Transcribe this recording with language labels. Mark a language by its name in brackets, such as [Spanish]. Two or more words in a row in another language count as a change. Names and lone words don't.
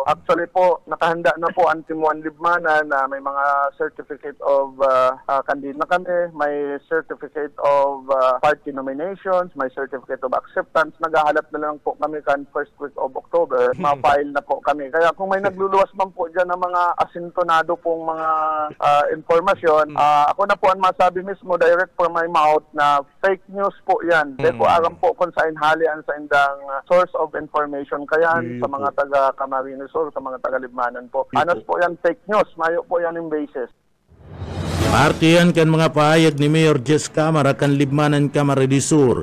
[Bikol] Actually po, nakahanda na po ang Team 1 Libmanan na may mga [English] certificate of candidate [Bikol] na kami, may [English] certificate of party nominations, [Bikol] may [English] certificate of acceptance. [Bikol] Naghahalap na lang po kami kan [English] first week of October, [Bikol] ma-file na po kami. Kaya kung may nagluluwas man po dyan ng mga asintonado pong mga informasyon, ako na po ang masabi mismo [English] direct from my mouth [Bikol] na [English] fake news [Bikol] po yan. Dahil po aram po kung saan halian sa indang [English] source of information [Bikol] kayan sa mga taga Camarines Sur, sa mga taga Libmanan po. Anos po yan [English] fake news, [Bikol] mayo po yan yung basis. Parte yan kan mga pahayag ni Mayor Jess Camara kan Libmanan Camarines Sur.